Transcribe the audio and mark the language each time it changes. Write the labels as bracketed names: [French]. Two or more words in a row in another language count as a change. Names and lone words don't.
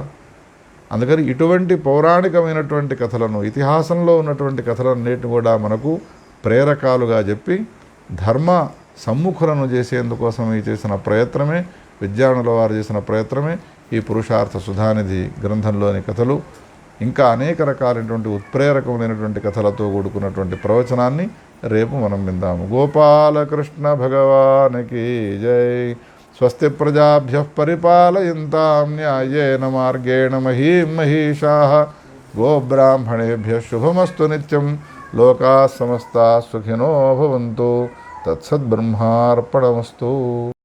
[Telugu] అందుకని ఇటువంటి పౌరాణికమైనటువంటి కథలను, ఇతిహాసంలో ఉన్నటువంటి కథలన్నిటిని కూడా మనకు ప్రేరకాలుగా చెప్పి ధర్మ సమ్ముఖులను చేసేందుకోసం చేసిన ప్రయత్నమే, విద్యార్థుల వారు చేసిన ప్రయత్నమే ఈ పురుషార్థ సుధానిధి గ్రంథంలోని కథలు. ఇంకా అనేక రకాలైనటువంటి ఉత్ప్రేరకమైనటువంటి కథలతో కూడుకున్నటువంటి ప్రవచనాన్ని రేపు మనం విందాము. గోపాలకృష్ణ భగవానికి జై. [Sanskrit] స్వస్తి ప్రజాభ్యః పరిపాలయంతాం న్యాయేన మార్గేణ మహీం మహీషాః గోబ్రాహ్మణేభ్యः శుభమస్తు నిత్యం. లోకాः సమస్తాः సుఖినో భవంతు. తత్సద్బ్రహ్మార్పణమస్తు.